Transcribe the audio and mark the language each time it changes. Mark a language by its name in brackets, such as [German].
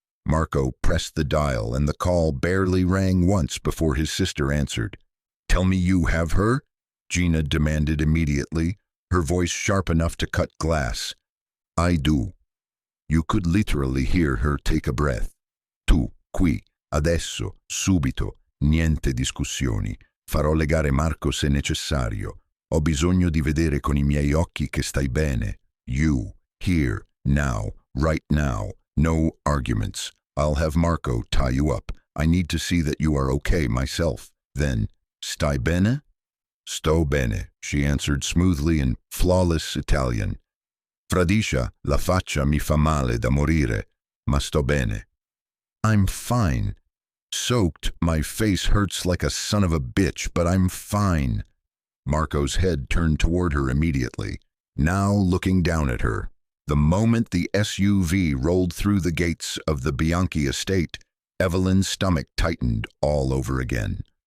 [English] Marco pressed the dial and the call barely rang once before his sister answered. "Tell me you have her?" Gina demanded immediately, her voice sharp enough to cut glass. "I do." You could literally hear her take a breath. [Italian] "Tu, qui, adesso, subito, niente discussioni. Farò legare Marco se necessario. Ho bisogno di vedere con I miei occhi che stai bene. [English] You, here, now, right now. No arguments. I'll have Marco tie you up. I need to see that you are okay myself. Then, [Italian] stai bene?" "Sto bene," [English] she answered smoothly in flawless Italian. [Italian] "Fradicia, la faccia mi fa male da morire, ma sto bene." [English] "I'm fine. Soaked, my face hurts like a son of a bitch, but I'm fine." Marco's head turned toward her immediately, now looking down at her. The moment the SUV rolled through the gates of the Bianchi estate, Evelyn's stomach tightened all over again.